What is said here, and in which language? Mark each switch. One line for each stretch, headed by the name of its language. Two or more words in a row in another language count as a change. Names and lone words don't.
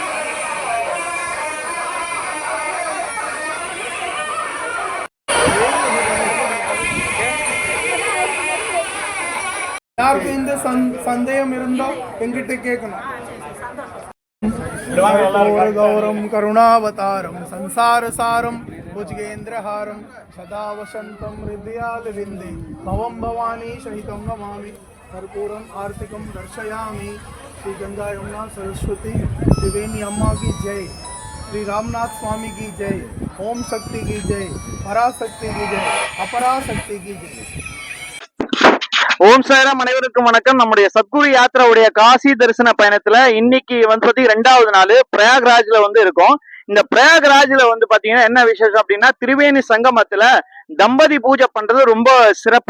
Tamil: யாருக்கு இந்த சந்தேகம் இருந்தா எங்கிட்ட கேட்கணும்.
Sanskrit: गौरं करुणावतारं संसारसारं भुजगेन्द्रहारं सदा वसन्तं हृदयारविन्दे भवं भवानी सहितं नमामि कर्पूरं आर्तिक्यं தர்शयामि.
Hindi: श्री गंगा यमुना सरस्वती त्रिवेणी अम्मा की जय, श्री रामनाथ स्वामी की जय, ओम शक्ति की जय, पराशक्ति की जय, अपराशक्ति की जय.
Tamil: ஓம் சாய்ராம், அனைவருக்கும் வணக்கம். நம்முடைய சத்குரு யாத்திராவுடைய காசி தரிசன பயணத்துல இன்னைக்கு வந்து பாத்தீங்கன்னா 2வது நாள் பிரயாக்ராஜ்ல வந்து இருக்கோம். இந்த பிரயாக்ராஜ்ல வந்து பாத்தீங்கன்னா என்ன விசேஷம் அப்படின்னா, திரிவேணி சங்கமத்துல தம்பதி பூஜை பண்றது ரொம்ப சிறப்பு.